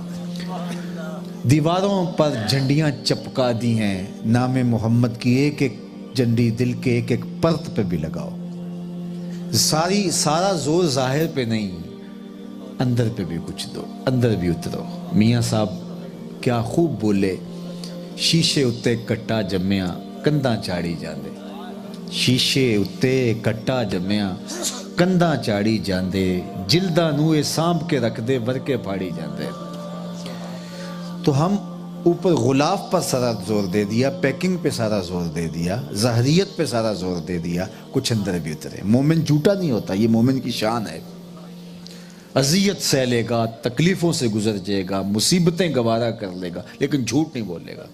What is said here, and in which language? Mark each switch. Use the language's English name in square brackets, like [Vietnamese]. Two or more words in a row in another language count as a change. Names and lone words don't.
[Urdu] دیواروں پر جھنڈیاں چپکا دی ہیں، نام محمد کی ایک ایک جھنڈی دل کے ایک ایک پرت پہ بھی لگاؤ. سارا زور ظاہر پہ نہیں، اندر پہ بھی کچھ دو، اندر بھی اترو. میاں صاحب کیا خوب بولے، [Punjabi] شیشے اتے کٹا جمیا کنداں چاڑی جاندے. شیشے اتے کٹا جمیا کنداں چاڑی جاندے، جلداں نوے سانپ کے رکھ دے ورکے پھاڑی جاندے. [Urdu] تو ہم اوپر غلاف پر سارا زور دے دیا، پیکنگ پہ سارا زور دے دیا، ظاہریت پہ سارا زور دے دیا، کچھ اندر بھی اترے. مومن جھوٹا نہیں ہوتا، یہ مومن کی شان ہے. اذیت سہ لے گا، تکلیفوں سے گزر جائے گا، مصیبتیں گوارا کر لے گا، لیکن جھوٹ نہیں بولے گا.